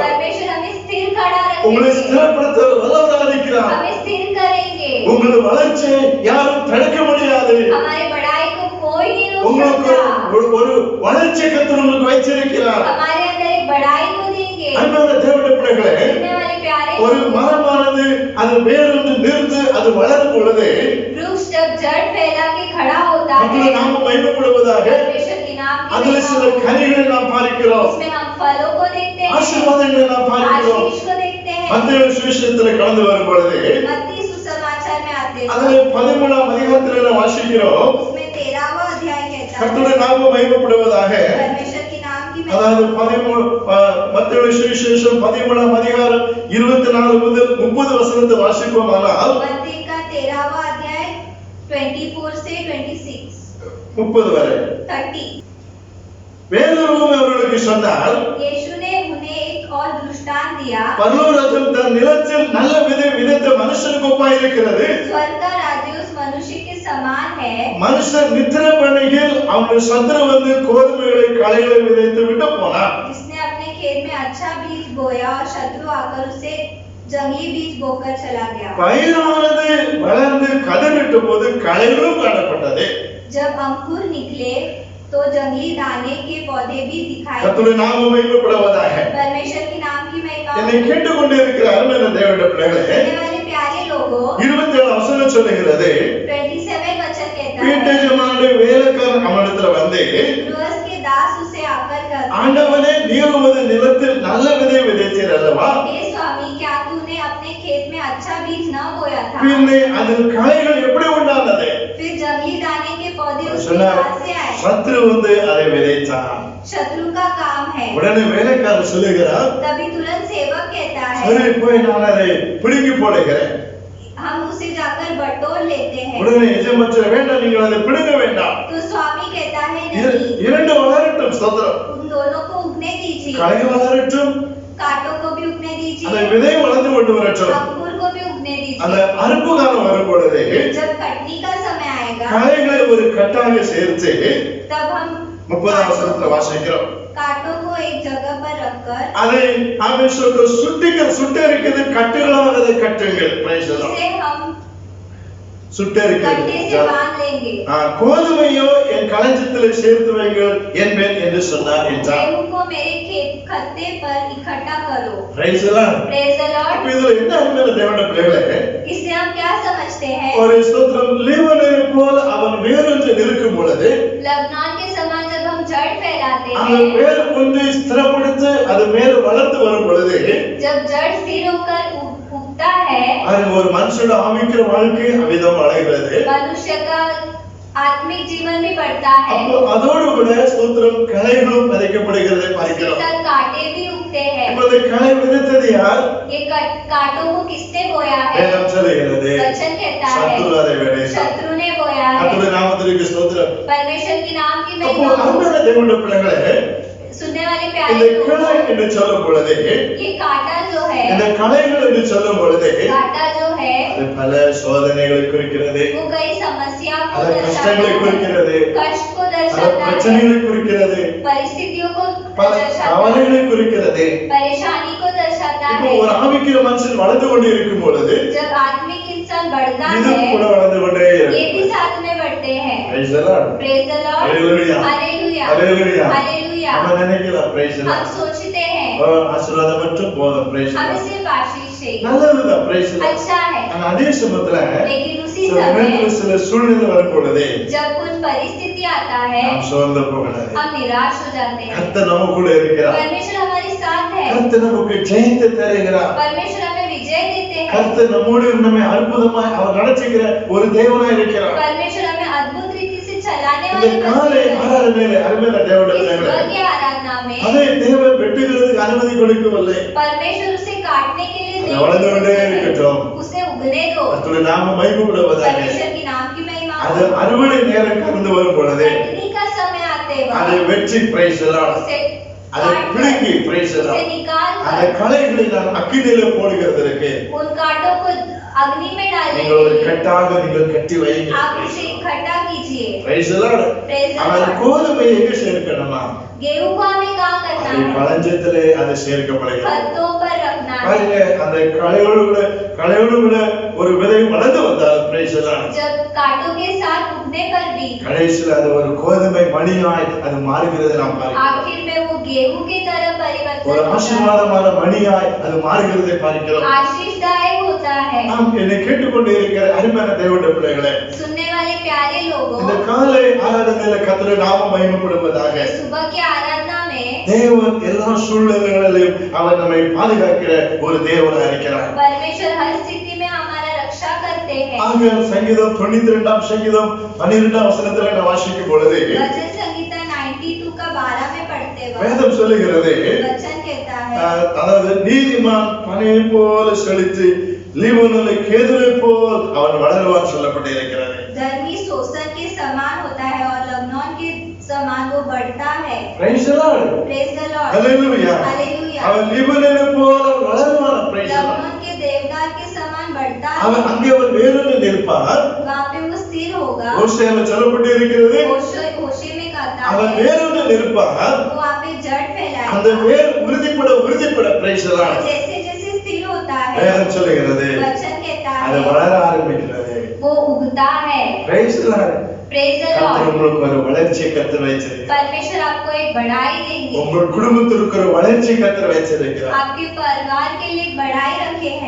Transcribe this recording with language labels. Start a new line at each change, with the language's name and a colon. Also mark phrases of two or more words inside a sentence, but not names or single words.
Hindi: परमेश्वर हमें स्थिर खड़ा
Tamil: உங்களை
Hindi: रखेंगे.
Tamil: ஸ்திரப்படுத்த அவர் வல்லவராய் இருக்கிறார்.
Hindi: हमें स्थिर करेंगे.
Tamil: உங்கள் வளர்ச்சியை யாரும் தடுக்க முடியாது.
Hindi: हमारे बढ़ाई को कोई नहीं रोक
Tamil: உங்களுக்கு
Hindi: सकता.
Tamil: ஒரு வளர்ச்சி கர்த்தர் உங்களுக்கு வைத்திருக்கிறார்.
Hindi: हमारे अंदर एक बढ़ाई को देंगे.
Tamil: அன்பான தேவனுடைய பிள்ளைகளே,
Hindi: सुनने वाले प्यारे
Tamil: ஒரு
Hindi: लोग,
Tamil: மரமானது அது வேறொன்று நிறுத்து அது வளரும் பொழுது
Hindi: वृक्ष जब जड़ फैला के खड़ा होता
Tamil: நம்முடைய
Hindi: है,
Tamil: நாம மகிமைப்படுவதாக
Hindi: परमेश्वर के नाम की
Tamil: அதுல சில
Hindi: महिमा हो,
Tamil: கனிகளை நாம் பார்க்கிறோம்,
Hindi: उसमें हम फलों को देखते हैं,
Tamil: ஆசீர்வாதங்களை நாம் பார்க்கிறோம்.
Hindi: आशीष को देखते हैं.
Tamil: மத்தேயு சுவிசேஷத்துல கடந்து வரும் பொழுது
Hindi: मत्ती सुसमाचार में आते हैं,
Tamil: அதுல 13ஆம் அதிகாரத்துல நாம் வாசிக்கிறோம்,
Hindi: उसमें 13वां अध्याय कहता
Tamil: கர்த்தருடைய
Hindi: है,
Tamil: நாம மகிமைப்படுவதாக.
Hindi: परमेश्वर के नाम की महिमा.
Tamil: அதாவது மத்தேயு சுவிசேஷம் 13ஆம் அதிகாரம் 24 முதல் 30 வசனத்தை வாசிப்போமானால்
Hindi: मत्ती का 13वां अध्याय 24 से 26
Tamil: 30 வரை 30. வேறொருவரும் அவர்களுக்கு சொன்னார்,
Hindi: यीशु ने उन्हें एक और दृष्टांत दिया.
Tamil: பரலோகராஜ்யம் தன் நிலத்தில் நல்ல விதை விதைத்த மனுஷனுக்கு ஒப்பாய் இருக்கிறது.
Hindi: स्वर्ग का राज्य उस मनुष्य के समान है.
Tamil: மனுஷன் நித்திரை பண்ணுகையில் அவனுடைய சத்துரு வந்து கோதுமைகளை களைகளை விதைத்து விட்டு போனான்.
Hindi: जिसने अपने खेत में अच्छा बीज बोया और शत्रु आकर उसे जंगली बीज बोकर चला गया.
Tamil: பயிரானது வளர்ந்து கதிரிட்ட போது களைகளும் காணப்பட்டது.
Hindi: जब अंकुर निकले तो जंगली दाने के पौधे भी दिखाई
Tamil: கர்த்தருடைய நாமம் மகிமைப்படுவதாக.
Hindi: परमेश्वर की नाम की महिमा
Tamil: என்னை கேட்டுக்கொண்டே இருக்கிற அருமையான தேவனுடைய பிள்ளைகளே,
Hindi: सुनने वाले प्यारे लोगों
Tamil: 27 வசனம் சொல்லுகிறது,
Hindi: 27 वचन कहता
Tamil: வீட்டு
Hindi: है
Tamil: எஜமானுடைய வேலைக்காரன் அவனிடத்துல வந்து,
Hindi: गृहस्थ के दास उसे आकर कहते
Tamil: ஆண்டவனே நீர் உமது நிலத்தில் நல்ல விதை விதைத்தீர் அல்லவா,
Hindi: हे स्वामी क्या तूने अपने खेत में अच्छा बीज न बोया था
Tamil: பின்னே அதில் களைகள் எப்படி உண்டானது?
Hindi: फिर जंगली दाने के पौधे उसके
Tamil: சொன்னார்,
Hindi: कहाँ से आए
Tamil: சத்ரு வந்து அதை விதைத்தான்.
Hindi: शत्रु का काम है
Tamil: உடனே வேலைக்காரன் சொல்லுகிறார்,
Hindi: तभी तुरंत सेवक कहता है
Tamil: சரி போய் நான் அதை பிடுங்கி போடுகிறேன்.
Hindi: हम उसे जाकर बटोर लेते हैं
Tamil: உடனே எஜமான் சொல்ல, வேண்டாம் நீங்கள் அதை பிடுங்க வேண்டாம்,
Hindi: तो स्वामी कहता है
Tamil: இர-
Hindi: नहीं
Tamil: இரண்டு வளரட்டும். ஸ்தோத்திரம்.
Hindi: उन दोनों को उगने दीजिए
Tamil: களைகள் வளரட்டும்,
Hindi: कांटों को भी उगने
Tamil: அந்த
Hindi: दीजिए
Tamil: விதை வளர்ந்து கொண்டு வரட்டும்.
Hindi: अंकुर को भी उगने
Tamil: அந்த
Hindi: दीजिए
Tamil: அறுப்பு காலம் வரும் பொழுது
Hindi: जब कटनी का समय आएगा
Tamil: களைகளை ஒரு கட்டாக சேர்த்து
Hindi: तब हम
Tamil: 30 வசனத்துல வாசிக்கிறோம்.
Hindi: कांटों को एक जगह पर रखकर
Tamil: அதை அவன் சொல்ற சுட்டு இருக்குது கட்டுகளாக அதை கட்டுங்கள்.
English: Praise the Lord.
Hindi: इसे हम
Tamil: சுட்டு
Hindi: कट्टे से
Tamil: இருக்குது.
Hindi: बांध लेंगे
Tamil: கோதுமையோ என் களஞ்சியத்திலே சேர்த்து வைங்கள் என்பேன் என்று சொன்னார் என்றார்.
Hindi: गेहूं को मेरे खेत खत्ते पर इकट्ठा करो
English: Praise the Lord. praise the
Tamil: இப்ப
English: लॉर्ड
Tamil: இதுல என்ன அருமையான தேவனுடைய பிள்ளைகளே,
Hindi: इससे हम क्या समझते हैं
Tamil: ஒரு ஸ்தோத்திரம், லீவனை போல அவன் வேறொன்று இருக்கும் பொழுது
Hindi: लबनान के समान जब हम जड़ फैलाते
Tamil: அந்த
Hindi: हैं
Tamil: வேறு ஒன்றை ஸ்திரப்படுத்தி அது மேல வளர்த்து வரும் பொழுது
Hindi: जब जड़ स्थिर होकर उगता है
Tamil: அது ஒரு மனுஷனோட ஆவிக்கிற வாழ்க்கை அவிதம் அடைகிறது.
Hindi: मनुष्य का आत्मिक जीवन भी बढ़ता है
Tamil: அப்போ அதோடு கூட ஸ்தோத்திரம் களைகளும் விதைக்கப்படுகிறதை
Hindi: उसके
Tamil: பார்க்கிறோம்.
Hindi: साथ कांटे भी उगते हैं
Tamil: இப்ப இந்த களை விதைத்தது யார்?
Hindi: ये कांटों को किसने बोया है
Tamil: வேதம் சொல்லுகிறது,
Hindi: वचन कहता
Tamil: சத்துரு
Hindi: है
Tamil: அதை விதைத்தான்.
Hindi: शत्रु ने बोया है
Tamil: கர்த்தருடைய நாமத்திற்கு ஸ்தோத்திரம்.
Hindi: परमेश्वर की नाम की
Tamil: அப்போ
Hindi: महिमा
Tamil: அருமையான தேவனுடைய பிள்ளைகளே,
Hindi: सुनने वाले
Tamil: இந்த
Hindi: प्यारे
Tamil: கிளை
Hindi: लोगों
Tamil: என்று சொல்லும் பொழுது,
Hindi: ये कांटा जो है
Tamil: இந்த களைகள் என்று சொல்லும் பொழுது
Hindi: कांटा जो है
Tamil: அது பல சோதனைகளை குறிக்கிறது,
Hindi: वो कई समस्या को
Tamil: அது
Hindi: दर्शाता
Tamil: கஷ்டங்களை
Hindi: है
Tamil: குறிக்கிறது,
Hindi: कष्ट को
Tamil: அது
Hindi: दर्शाता है
Tamil: பிரச்சனைகளை குறிக்கிறது,
Hindi: परिस्थितियों को
Tamil: பல
Hindi: दर्शाता है
Tamil: கவலைகளை குறிக்கிறது.
Hindi: परेशानी को दर्शाता
Tamil: இப்போ
Hindi: है
Tamil: ஒரு ஆவிக்கிற மனுஷன் வளர்ந்து கொண்டு இருக்கும் பொழுது
Hindi: जब आत्मिक इंसान बढ़ता
Tamil: இது
Hindi: है
Tamil: கூட வளர்ந்து கொண்டே
Hindi: ये
Tamil: இருக்கும்.
Hindi: भी साथ में बढ़ते हैं
English: Praise the Lord. praise the Lord Hallelujah. हालेलुया Hallelujah. हालेलुया
Tamil: நம்ம நினைக்கலாம்
English: praise the
Hindi: हम
English: Lord.
Hindi: सोचते हैं
Tamil: ஆசீர்வாதம் மட்டும் போதும்
English: praise the
Hindi: हमें
English: Lord.
Hindi: सिर्फ आशीष चाहिए
Tamil: நல்லதுதான்
English: praise the Lord.
Hindi: अच्छा है
Tamil: ஆனா அதே சமயத்துல
Hindi: लेकिन उसी
Tamil: சில
Hindi: समय
Tamil: நேரத்துல சில சூழ்நிலை வரும் பொழுது
Hindi: जब कुछ परिस्थिति आता है
Tamil: நாம் சோர்ந்து போகக்கூடாது.
Hindi: हम निराश हो जाते हैं
Tamil: கர்த்தர் நம்ம கூட இருக்கிறார்.
Hindi: परमेश्वर हमारे साथ है
Tamil: கர்த்தர் நமக்கு ஜெயத்தை தருகிறார்.
Hindi: परमेश्वर हमें विजय देते हैं
Tamil: கர்த்தர் நம்மோடு நம்மை அற்புதமாய் அவர் நடத்துகிற ஒரு தேவனாய் இருக்கிறார்.
Hindi: परमेश्वर हमें अद्भुत रीति से चलाने
Tamil: இந்த
Hindi: वाले
Tamil: காலை
Hindi: परमेश्वर हैं।
Tamil: ஆராதனையிலே அருமையான தேவனுடைய
Hindi: इस
Tamil: பிள்ளைகளே,
Hindi: सुबह की आराधना में
Tamil: அதை தேவன் வெட்டுகிறதுக்கு அனுமதி கொடுக்கவில்லை.
Hindi: परमेश्वर उसे काटने के लिए
Tamil: அது வளர்ந்து கொண்டே
Hindi: नहीं
Tamil: இருக்கட்டும்.
Hindi: उसे उगने दो
Tamil: கர்த்தருடைய நாமம் மகிமைப்படுவதாக.
Hindi: परमेश्वर की नाम की महिमा
Tamil: அது அறுவடை நேரம் கடந்து வரும் பொழுது
Hindi: कटनी का समय आते
Tamil: அதை
Hindi: वक्त
Tamil: வெற்றி
English: praise the Lord.
Hindi: उसे
Tamil: அதை
Hindi: काट
Tamil: பிடுங்கி
Hindi: कर,
English: praise the
Hindi: उसे
English: Lord.
Hindi: निकाल
Tamil: அந்த
Hindi: कर
Tamil: களைகளை நாம் அக்கினியில போடுகிறதற்கு
Hindi: उन कांटों को अग्नि में डालने
Tamil: நீங்கள் ஒரு
Hindi: के लिए
Tamil: கட்டாக நீங்கள் கட்டி வைங்க.
Hindi: आप उसे इकट्ठा कीजिए
English: praise the Lord. Praise the
Tamil: அவன்
English: Lord.
Tamil: கோதுமையை எங்க சேர்க்கணுமா?
Hindi: गेहूं को हमें कहाँ करना
Tamil: அதை
Hindi: है
Tamil: களஞ்சத்திலே அதை சேர்க்கப்படுகிறது.
Hindi: खत्तों पर रखना है
Tamil: பாருங்க, அந்த களையோடு கூட ஒரு விதை வளர்ந்து வந்தால்
English: praise the Lord.
Hindi: जब कांटों के साथ उगने पर भी
Tamil: கடைசியில் அது ஒரு கோதுமை மணியாய் அது மாறுகிறது நாம் பார்க்கிறோம்.
Hindi: आखिर में वो गेहूं की तरह
Tamil: ஒரு
Hindi: परिवर्तन होता है
Tamil: ஆசீர்வாதமான மணியாய் அது மாறுகிறதை பார்க்கிறோம்.
Hindi: आशीषदायक होता है
Tamil: நாம் என்னை கேட்டுக்கொண்டு இருக்கிற அருமையான தேவனுடைய பிள்ளைகளே,
Hindi: सुनने वाले प्यारे लोगों
Tamil: இந்த காலை ஆராதனையில கர்த்தருடைய நாமம் மகிமைப்படுவதாக.
Hindi: सुबह की आराधना में
Tamil: தேவன் எல்லா சூழ்நிலைகளிலும் அவர் நம்மை பாதுகாக்கிற ஒரு தேவனாக இருக்கிறார்.
Hindi: परमेश्वर हर स्थिति में हमारा रक्षा करते हैं
Tamil: ஆக சங்கீதம் 92 சங்கீதம் 12 வசனத்திலே நான் வாசிக்கும் பொழுது
Hindi: भजन संगीता 92 का 12 में पढ़ते वक्त
Tamil: வேதம் சொல்லுகிறது,
Hindi: वचन कहता है
Tamil: அதாவது நீதிமான் பனையை போல செழித்து லீபனோனிலே கேதுரை போல் அவன் வளருவான் சொல்லப்பட்டு இருக்கிறது.
Hindi: धर्मी सोसन के समान होता है और लबनान के समान वो बढ़ता है
English: Praise the Lord. praise the Lord Hallelujah. हालेलुया
Tamil: அவன் லீபனோனை போல வளருவான்.
English: Praise the Lord.
Hindi: लबनान के देवदार के समान बढ़ता
Tamil: அவன்
Hindi: है
Tamil: அங்கே ஒரு வேரூன்றி நிற்பார்.
Hindi: वहाँ पे वो स्थिर होगा
Tamil: ஓசியால சொல்லப்பட்டு இருக்கிறது,
Hindi: होशे में कहता
Tamil: அவன்
Hindi: है
Tamil: வேரூன்றி நிற்பார்.
Hindi: वो वहाँ पे जड़
Tamil: அந்த
Hindi: फैलाएगा
Tamil: வேர் உறுதிப்பட
English: Praise the Lord.
Hindi: जैसे जैसे स्थिर होता है
Tamil: வேதம் சொல்லுகிறது,
Hindi: वचन कहता
Tamil: அது
Hindi: है
Tamil: வளர ஆரம்பிக்கிறது.
Hindi: वो उगता है
English: Praise the Lord. Praise the
Tamil: கர்த்தர்
English: Lord.
Tamil: உங்களுக்கு ஒரு வளர்ச்சியை கர்த்தர் வைச்சிருக்கிறார்.
Hindi: परमेश्वर आपको एक बढ़ाई देंगे.
Tamil: உங்கள் குடும்பத்திற்கு ஒரு வளர்ச்சி கர்த்தர் வைச்சிருக்கிறார்.
Hindi: आपके परिवार के लिए एक बढ़ाई रखे हैं.